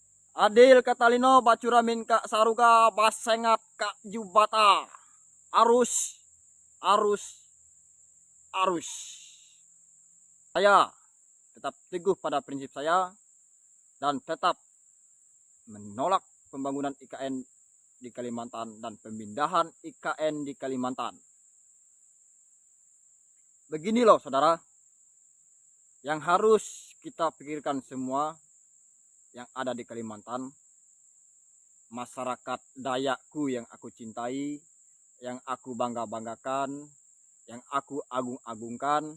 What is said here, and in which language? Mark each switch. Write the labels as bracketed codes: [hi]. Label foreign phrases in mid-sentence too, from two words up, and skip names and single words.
[knx] Adil katalino bacuramin kak saruga basengat kak jubata. Arus, arus, arus. [id] Saya tetap teguh pada prinsip saya dan tetap menolak pembangunan IKN di Kalimantan dan pemindahan IKN di Kalimantan. Begini loh saudara, yang harus kita pikirkan semua yang ada di Kalimantan, masyarakat Dayakku yang aku cintai, yang aku bangga-banggakan, yang aku agung-agungkan.